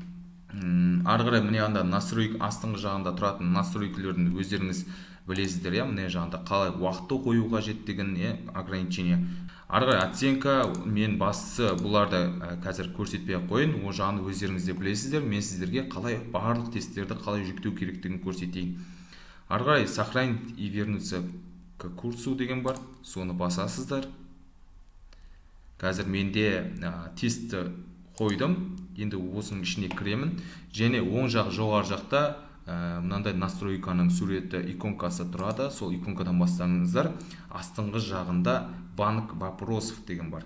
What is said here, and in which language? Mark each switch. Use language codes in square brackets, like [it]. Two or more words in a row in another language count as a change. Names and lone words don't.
[kk] Ары қарай міне анда астыңғы жағында тұратын настройкілердің өздеріңіз білесіздер, міне жағында қалай уақытты қою қажеттігін, ограничение. Ары қарай оценка, мен бастысы бұларды қазір көрсетпей қойын, ол жағын өздеріңіз де білесіздер. Мен сіздерге қалай барлық тесттерді қалай жүктеу керектігін көрсетейін. Ары қарай [ru] сохранить и вернуться к курсу [kk] деген бар, соны басасыздар. Қазір менде тестті қойдым, енді осының ішіне кіремін, және оң жақ жоғары жақта мынандай настройканың суреті иконкасы тұрады, сол иконкадан бастаңыздар. Астыңғы жағында [ru] банк вопросов [kk] деген бар.